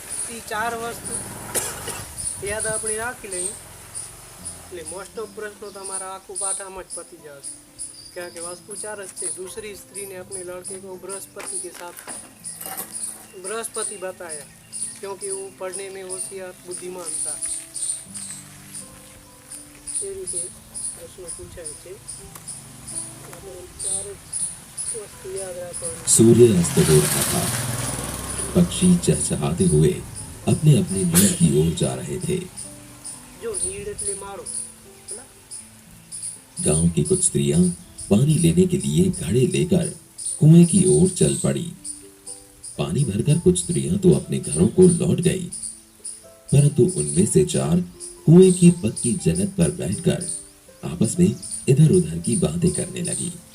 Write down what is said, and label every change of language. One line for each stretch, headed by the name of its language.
Hindi: ये 4 वस्तु
Gujarati: યાદ આપણે રાખી લઈએ એટલે મોસ્ટ ઓફ પ્રશ્નો તમારા આખું પાઠામાં જ પતી જશે
Hindi: क्या कि वस्तु 4
Gujarati: જ છે
Hindi: दूसरी स्त्री ने अपने लड़के को बृहस्पति के साथ बृहस्पति बताया क्योंकि वो पढ़ने में होशियार बुद्धिमान था ये
Gujarati: રીતે પ્રશ્નો પૂછાય છે આપણે 4 વસ્તુ યાદ રાખવાની
Hindi: सूर्य अस्त हो रहा था। पक्षी चहचहाते हुए अपने अपने नीड की ओर जा रहे थे।
Gujarati: જો નીડ એટલે માળો
Hindi: है ना गांव की कुछ स्त्रियां पानी लेने के लिए घड़े लेकर कुएं की ओर चल पड़ी। पानी भरकर कुछ स्त्रियां तो अपने घरों को लौट गई, परंतु उनमें से 4 कुएं की पक्की जगत पर बैठकर आपस में इधर उधर की बातें करने लगी।